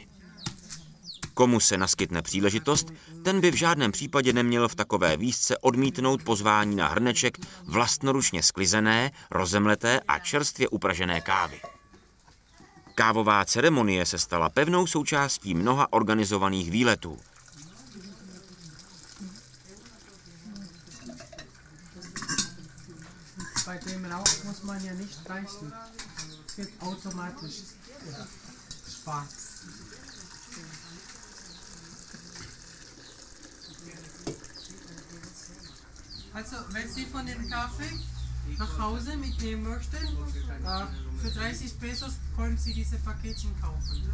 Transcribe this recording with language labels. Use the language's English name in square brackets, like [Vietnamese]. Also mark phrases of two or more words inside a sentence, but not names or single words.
[Czech] Komu se naskytne příležitost, ten by v žádném případě neměl v takové výzce odmítnout pozvání na hrneček vlastnoručně sklizené, rozemleté a čerstvě upražené kávy. Kávová ceremonie se stala pevnou součástí mnoha organizovaných výletů. [German] Bei dem Rauch muss man ja nicht reichen. Es wird automatisch schwarz. Also, wenn Sie von dem Kaffee nach Hause mitnehmen möchten, für 30 Pesos können Sie diese Paketchen kaufen.